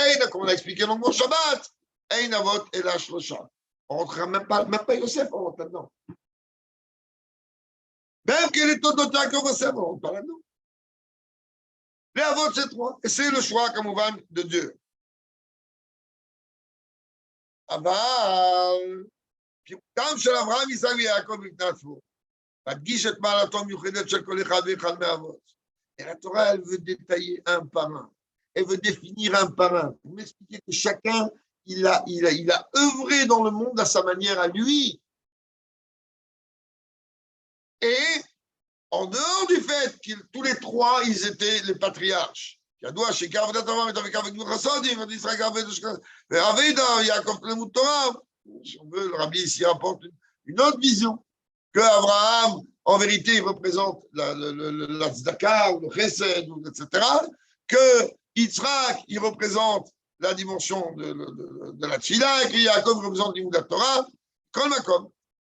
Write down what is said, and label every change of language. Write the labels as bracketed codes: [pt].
[fr] Comme on a expliqué dans le Shabbat, Avot et la Shlosha. On ne rentrera même pas Yosef, on rentre là-dedans. Même que les taux de Yaakov Yosef, on ne rentre pas là-dedans. Les Avot, c'est 3. Et c'est le choix, comme on va, de Dieu. [he] אבל גם של אברהם, יצחק ויעקב בפני עצמו, מדגיש את מעלתו המיוחדת של כל אחד ואחד מהאבות. [fr] Et la Torah, elle veut détailler un par un. Elle veut définir un par un. Pour m'expliquer que chacun, il a œuvré dans le monde à sa manière à lui. Et en dehors du fait que tous les trois, ils étaient les patriarches. [he] ידוע שעיקר עבודת אברהם הייתה בעיקר בגמול חסדים, ויצחק עבד ואבידה, יעקב תלמוד תורה. [fr] Le rabbi ici apporte une autre vision, que Abraham, en vérité, il représente la tzedaka, ou le chesed, etc., que Yitzhak, il représente la dimension de la tfila, et que Yaakov représente l'imoud Torah, kol makom.